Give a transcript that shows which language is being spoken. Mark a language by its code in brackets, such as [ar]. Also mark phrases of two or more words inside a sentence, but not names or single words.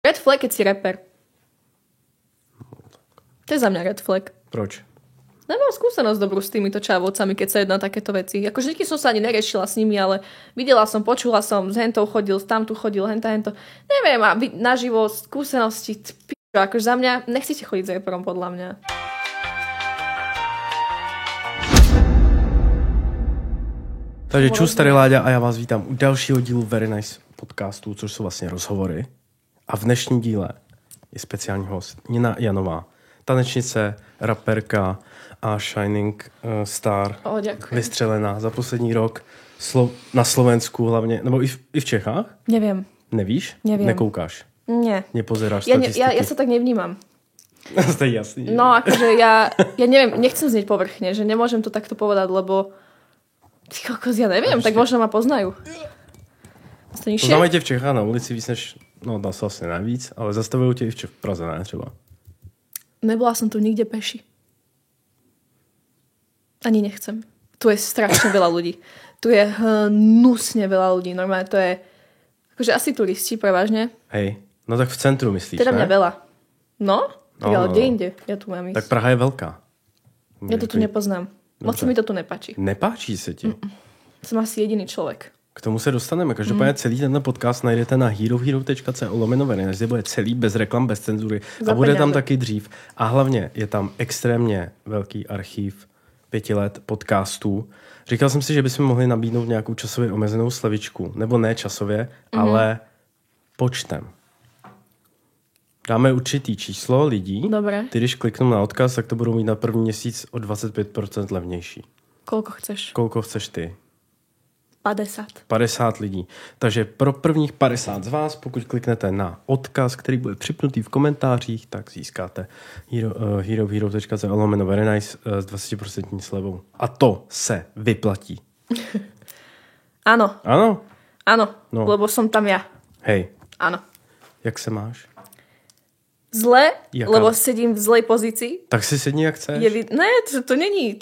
[en] Red flag, [sk] keď si rapper. To je za mňa [en] red flag. [cs] Proč? [sk] Nemám skúsenosť dobrú s týmito čávovcami, keď sa jedná takéto veci. Akože nikdy som sa ani neriešila s nimi, ale videla som, počula som, s hentou chodil, tamtu chodil, hento. Neviem, a naživo skúsenosti, akože za mňa, nechcete chodiť s rapperom, podľa mňa. [cs] Takže čus, tady Láďa a já vás vítám u dalšího dílu Very Nice podcastu, což jsou vlastně rozhovory. A v dnešním díle je speciální host Nina Janová, tanečnice, raperka a [en] shining star, [cs] vystřelená za poslední rok na Slovensku hlavně, nebo i v Čechách? [sk] Neviem. [cs] Nevíš? [sk] Neviem. [cs] Nekoukáš? [sk] Nie. Nepozeráš statistiky? Ja sa tak nevnímam. [cs] To je jasný. [sk] No akože ja neviem, nechcem znieť povrchne, že nemôžem to takto povedať, lebo ty kokos, ja neviem, tak možno ma poznajú. [cs] Poznáme tě v Čechách na ulici víc než, no dá se vlastně navíc, ale zastavují tě i v Praze, ne třeba? [sk] Nebola som tu nikde peši. Ani nechcem. Tu je strašne veľa ľudí. Tu je hnusne veľa ľudí. Normálne to je, akože asi turisti prevažne. [cs] Hej, no tak v centru myslíš, teda ne? [sk] Teda mňa veľa. No? Tak ale kde no. inde? Ja tu mám ísť. Tak Praha je veľká. Ja to tu nepoznám. Moc mi to tu nepáči. [cs] Nepáčí se ti? [sk] Som asi jediný človek. [cs] K tomu se dostaneme. Každopádně celý tenhle podcast najdete na herohero.co/Very Nice, kde bude celý bez reklam, bez cenzury. A bude tam taky dřív. A hlavně je tam extrémně velký archív 5 let podcastů. Říkal jsem si, že bychom mohli nabídnout nějakou časově omezenou slevičku. Nebo ne časově, ale počtem. Dáme určitý číslo lidí. [sk] Dobre. [cs] Ty, když kliknou na odkaz, tak to budou mít na první měsíc o 25% levnější. [sk] Koľko chceš? Koľko chceš ty? 50. [cs] 50 lidí. Takže pro prvních 50 z vás, pokud kliknete na odkaz, který bude připnutý v komentářích, tak získáte herohero.co/Very Nice s 20% slevou. A to se vyplatí. [sk] Áno. Áno? Áno, no. Lebo som tam ja. Hej. Áno. [cs] Jak se máš? [sk] Zle, [cs] Jaká? [sk] lebo sedím v zlej pozícii. [cs] Tak si sedni, jak chceš. Ne, to není.